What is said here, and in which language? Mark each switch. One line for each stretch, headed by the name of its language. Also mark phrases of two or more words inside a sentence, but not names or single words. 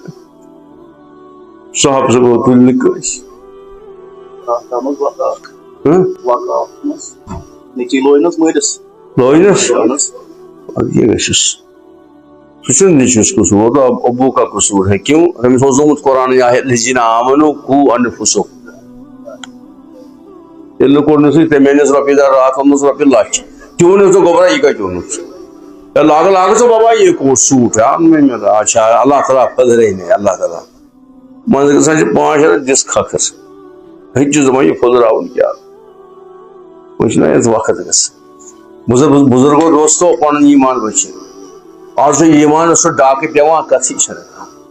Kashmiri: صحابہٕ صٲبو تُلۍ نہٕ کٲنٛسہِ لوینس یہ گژھس سہ چھُنہٕ نیچوِس قصوٗر
Urdu: وہ تو ابوٗ کا قصوٗر ہے کیوں
Kashmiri: تٔمِس اوس آمُت قرآن
Arabic: الذین آمنوا قوا انفسکم
Kashmiri: ییٚلہِ نہٕ کوٚرنَسٕے تٔمۍ أنِس رۄپیہِ دہ راتھ اوٚنمُس رۄپیہِ لچھ تہِ ووٚنُس ژٕ گوبرا یہِ کتہِ اوٚنُتھ لاگہٕ ژٕ بابا یہ کوٹ سوٗٹ اچھا اللہ تعالیٰ پٔدرٲینے اللہ تعالیٰ منٛزٕ گژھان چھِ 5 رٮ۪تھ دِس کھکھر ہیٚکہِ چھُس دپان یہِ پھٔلراوُن کیٛاہ وۄنۍ چھُنہ یتھ وقت گژھان بُزرگو دوستو پنُن ایمان بچٲیِو آز چھُ ایمانس سُہ ڈاکہٕ پیوان کتھٕے چھنہٕ